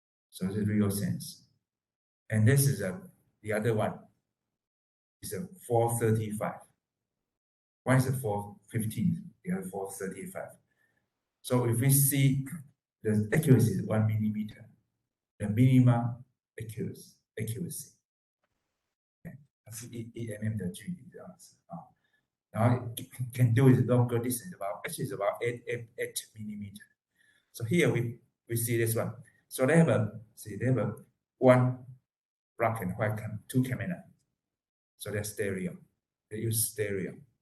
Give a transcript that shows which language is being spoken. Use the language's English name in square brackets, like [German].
[English] So this is real sense. And this is the other one. It's a 435. One is a 415, the other 435. So if we see the accuracy is 1 millimeter, the minimum accuracy. Okay. [Chinese] 它是1 mm 的距离这样子啊。 [English] 然后 can do it longer distance actually it's about 8 millimeter. So here we see this one. So they have one black and white two camera. So they're stereo. They use stereo.